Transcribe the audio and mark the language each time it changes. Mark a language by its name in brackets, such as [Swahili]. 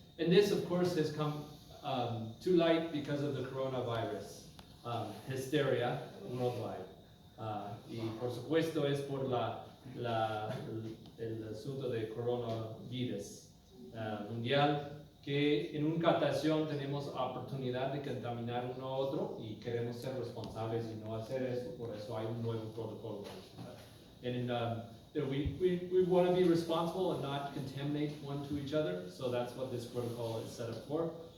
[English] And this, of course, has come to light because of the coronavirus hysteria worldwide. [Spanish] Y por supuesto es por el asunto de coronavirus mundial, que en una ocasión tenemos oportunidad de contaminar uno a otro y queremos ser responsables y no hacer eso, por eso hay un nuevo protocolo. [English] And we want to be responsible and not contaminate one to each other, so that's what this protocol is set up for.